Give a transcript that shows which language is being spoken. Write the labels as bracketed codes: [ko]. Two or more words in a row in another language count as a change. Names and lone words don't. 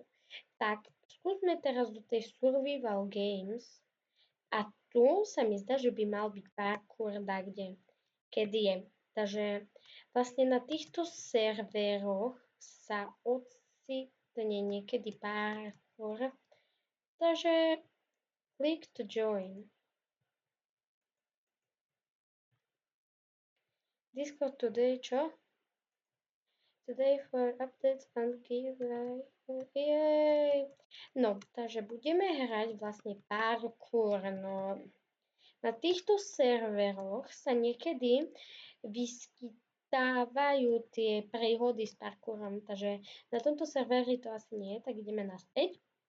[sk] Tak skúsme teraz do tej Survival Games a tu sa mi zdá, že by mal byť parkour kde, kedy je. Takže vlastne na týchto serveroch sa ocitne niekedy parkour. Takže [en] click to join. Discord today, čo? Today for updates and giveaway. [sk] Jej. No, takže budeme hrať vlastne parkour, no. Na týchto serveroch sa niekedy vyskytávajú tie príhody s parkourom, takže na tomto serveri to asi nie, tak ideme naspäť.